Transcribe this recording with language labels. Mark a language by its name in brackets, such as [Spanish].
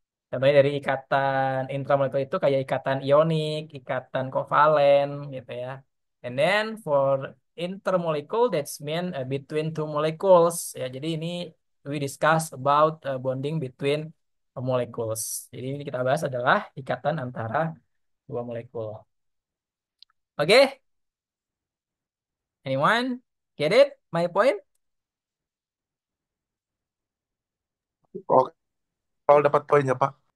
[Indonesian] Contohnya dari ikatan intramolekul itu kayak ikatan ionik, ikatan kovalen gitu ya. [English] And then for intermolecule that's mean between two molecules ya. [Indonesian] Jadi ini [English] we discuss about bonding between molecules. [Indonesian] Jadi ini kita bahas adalah ikatan antara dua molekul. [English] Oke, anyone get it? My point? [Indonesian] Oke, Paul dapat poinnya Pak.